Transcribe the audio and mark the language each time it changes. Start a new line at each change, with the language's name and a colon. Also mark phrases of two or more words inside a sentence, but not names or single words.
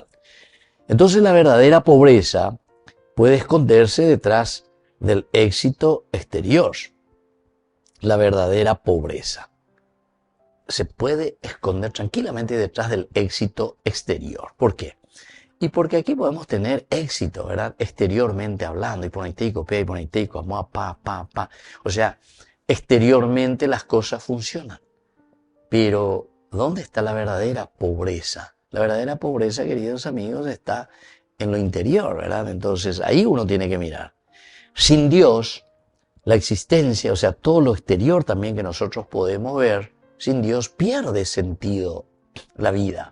Spanish: Entonces la verdadera pobreza puede esconderse detrás del éxito exterior. La verdadera pobreza se puede esconder tranquilamente detrás del éxito exterior. ¿Por qué? Y porque aquí podemos tener éxito, ¿verdad? Exteriormente hablando,
Guarani: y poneiteico, pe, y poneiteico, pa.
Spanish: O sea, exteriormente las cosas funcionan. Pero, ¿dónde está la verdadera pobreza? La verdadera pobreza, queridos amigos, está en lo interior, ¿verdad? Entonces, ahí uno tiene que mirar. Sin Dios, la existencia, o sea, todo lo exterior también que nosotros podemos ver, sin Dios pierde sentido la vida.